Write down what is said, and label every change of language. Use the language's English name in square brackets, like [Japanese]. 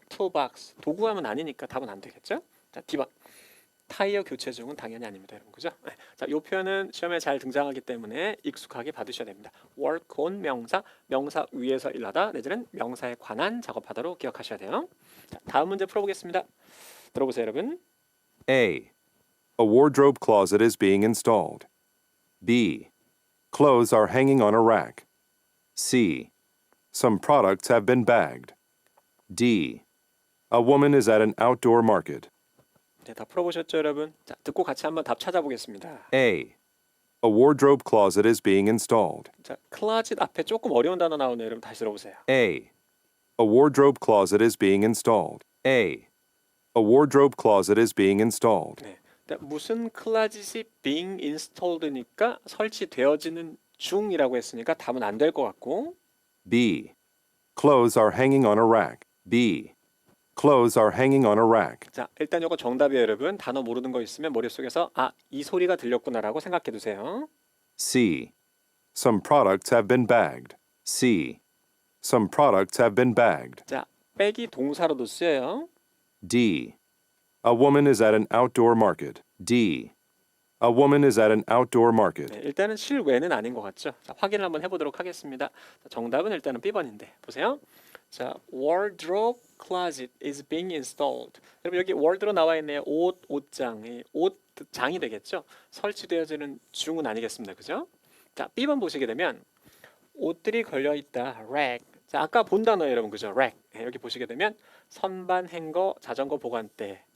[Korean] toolbox 도구함은 아니니까 답은 안 되겠죠? 자, D번 타이어 교체 중은 당연히 아닙니다, 여러분. 그죠? 네. 자, 이 표현은 시험에 잘 등장하기 때문에 익숙하게 받으셔야 됩니다. work on 명사, 명사 위에서 일하다 내지는 명사에 관한 작업하다로 기억하셔야 돼요. 자, 다음 문제 풀어보겠습니다. 들어보세요, 여러분. [English] A, a wardrobe closet is being installed. B, clothes are hanging on a rack. C, some products have been bagged. D, a woman is at an outdoor market. [Korean] 네, 다 풀어보셨죠, 여러분? 자, 듣고 같이 한번 답 찾아보겠습니다. [English] A, a wardrobe closet is being installed. [Korean] 자, 클라짓 앞에 조금 어려운 단어 나오네요, 여러분. 다시 들어보세요. [English] A, a wardrobe closet is being installed. A wardrobe closet is being installed. [Korean] 네, 무슨 클라짓이 [English] being installed [Korean] 니까 설치되어지는 중이라고 했으니까 답은 안 될 것 같고. [English] B, clothes are hanging on a rack. B, clothes are hanging on a rack. [Korean] 자, 일단 이거 정답이에요, 여러분. 단어 모르는 거 있으면 머릿속에서 이 소리가 들렸구나라고 생각해 두세요. [English] C, some products have been bagged. C, some products have been bagged. [Korean] 자, 백이 동사로도 쓰여요. [English] D, a woman is at an outdoor market. D, a woman is at an outdoor market. [Korean] 네, 일단은 실외는 아닌 것 같죠. 자, 확인을 한번 해보도록 하겠습니다. 자, 정답은 일단은 B번인데 보세요. [English] 자, wardrobe closet is being installed. [Korean] 여러분 여기 ward로 나와 있네요. 옷장, 옷장이 되겠죠. 설치되어지는 중은 아니겠습니다. 그죠? 자, B번 보시게 되면 옷들이 걸려 있다. [English] rack. [Korean] 자, 아까 본 단어예요, 여러분. 그죠? rack. 네, 여기 보시게 되면 선반, 행거, 자전거 보관대.